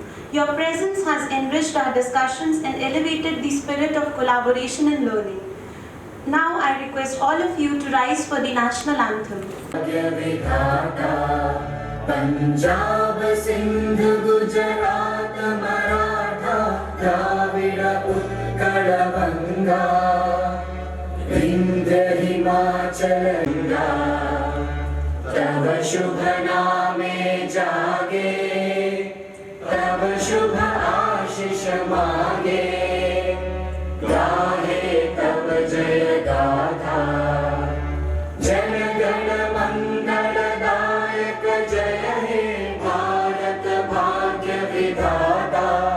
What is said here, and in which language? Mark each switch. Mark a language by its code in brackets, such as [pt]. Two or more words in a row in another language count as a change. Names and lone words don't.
[en] Your presence has enriched our discussions and elevated the spirit of collaboration and learning. Now I request all of you to rise for the national anthem. [bn] Punjab, Sindh, Gujarat, Maratha, Dravida, Utkal, Banga, Vindhya, Himachal, Ganga, তব শুভ নামে জাগে, তব শুভ আশিস মাগে, গাহে তব জয় গাথা। জন গণ মঙ্গলদায়ক জয় হে ভারত ভাগ্য বিধাতা।